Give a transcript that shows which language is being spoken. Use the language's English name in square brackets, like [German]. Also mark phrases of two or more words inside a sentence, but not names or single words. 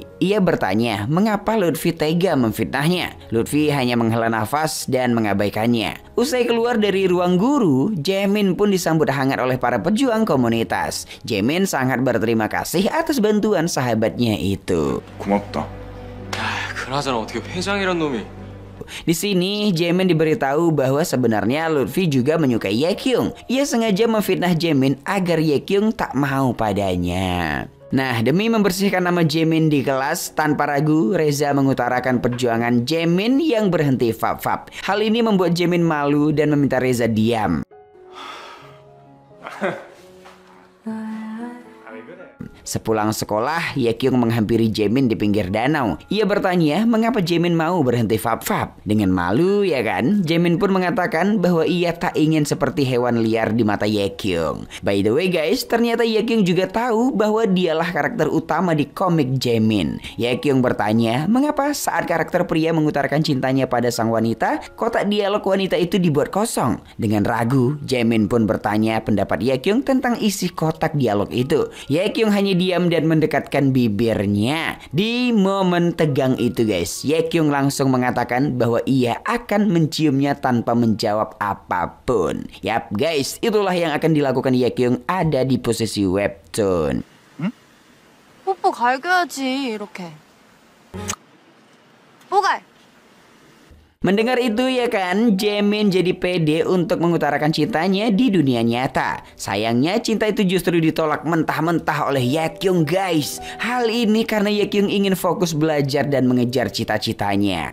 [Indonesian] Ia bertanya mengapa Lutfi tega memfitnahnya. Lutfi hanya menghela nafas dan mengabaikannya. Usai keluar dari ruang guru, Jaemin pun disambut hangat oleh para pejuang komunitas. Jaemin sangat berterima kasih atas bantuan sahabatnya itu. [Korean] 고맙다. 그나저나 어떻게 회장이란 놈이. [Indonesian] Di sini Jaemin diberitahu bahwa sebenarnya Lutfi juga menyukai Yekyung. Ia sengaja memfitnah Jaemin agar Yekyung tak mau padanya. Nah, demi membersihkan nama Jaemin di kelas, tanpa ragu Reza mengutarakan perjuangan Jaemin yang berhenti fap-fap. Hal ini membuat Jaemin malu dan meminta Reza diam. Sepulang sekolah, Yekyung menghampiri Jaemin di pinggir danau. Ia bertanya mengapa Jaemin mau berhenti fap-fap. Dengan malu ya kan, Jaemin pun mengatakan bahwa ia tak ingin seperti hewan liar di mata Yekyung. [English] By the way guys, [Indonesian] ternyata Yekyung juga tahu bahwa dialah karakter utama di komik Jaemin. Yekyung bertanya mengapa saat karakter pria mengutarakan cintanya pada sang wanita, kotak dialog wanita itu dibuat kosong. Dengan ragu, Jaemin pun bertanya pendapat Yekyung tentang isi kotak dialog itu. Yekyung hanya diam dan mendekatkan bibirnya. Di momen tegang itu guys, Yekyung langsung mengatakan bahwa ia akan menciumnya tanpa menjawab apapun. Yap guys, itulah yang akan dilakukan Yekyung ada di posisi webtoon. [Korean] 뽀뽀 갈겨야지 이렇게. 뽀갈. [Indonesian] Mendengar itu ya kan, Jaemin jadi pede untuk mengutarakan cintanya di dunia nyata. Sayangnya cinta itu justru ditolak mentah-mentah oleh Yekyung guys. Hal ini karena Yekyung ingin fokus belajar dan mengejar cita-citanya.